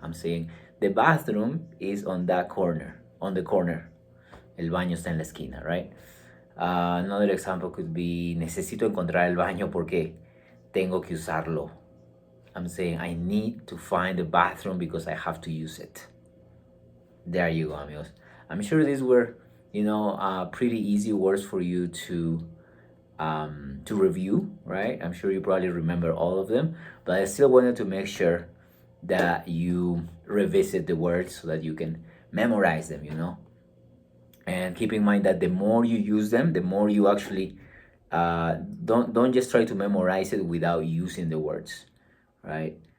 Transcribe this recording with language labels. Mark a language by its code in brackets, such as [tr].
[en] I'm saying the bathroom is on that corner, on the corner. [es] El baño está en la esquina, [en] right? Another example could be, [es] necesito encontrar el baño porque tengo que usarlo. [en] I'm saying I need to find the bathroom because I have to use it. There you go, amigos. I'm sure these were, pretty easy words for you to review, right? I'm sure you probably remember all of them, but I still wanted to make sure that you revisit the words so that you can memorize them, And keep in mind that the more you use them, the more you actually don't just try to memorize it without using the words, right?